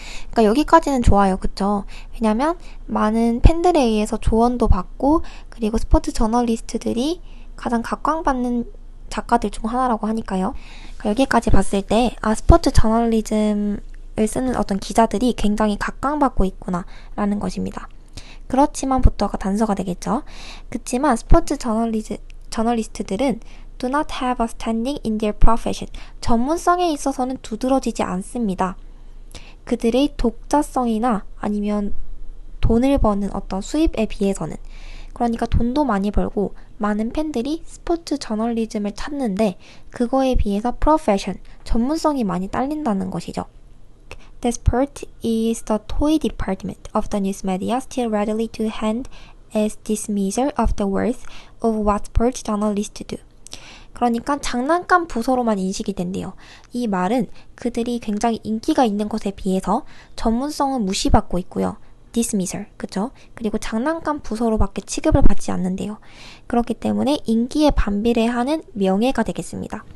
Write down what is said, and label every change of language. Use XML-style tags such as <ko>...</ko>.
<ko>그러니까 여기까지는 좋아요. 그쵸? 왜냐면 많은 팬들에 의해서 조언도 받고 그리고 스포츠 저널리스트들이 가장 각광받는 작가들 중 하나라고 하니까요. 그러니까 여기까지 봤을 때 스포츠 저널리즘을 쓰는 어떤 기자들이 굉장히 각광받고 있구나 라는 것입니다. 그렇지만부터가 단서가 되겠죠. 그치만 스포츠 저널리스트들은</ko> <en>do not have a standing in their profession.</en> <ko>전문성에 있어서는 두드러지지 않습니다. 그들의 독자성이나 아니면 돈을 버는 어떤 수입에 비해서는 그러니까 돈도 많이 벌고 많은 팬들이 스포츠 저널리즘을 찾는데 그거에 비해서 profession, 전문성이 많이 딸린다는 것이죠.</ko> <en>The sport is the toy department of the news media still readily to hand as dismissal of the worth of what sports journalists do.</en> <ko>그러니까 장난감 부서로만 인식이 된대요. 이 말은 그들이 굉장히 인기가 있는 것에 비해서 전문성은 무시받고 있고요. dismissal, 그쵸? 그리고 장난감 부서로밖에 취급을 받지 않는데요. 그렇기 때문에 인기에 반비례하는 명예가 되겠습니다.</ko>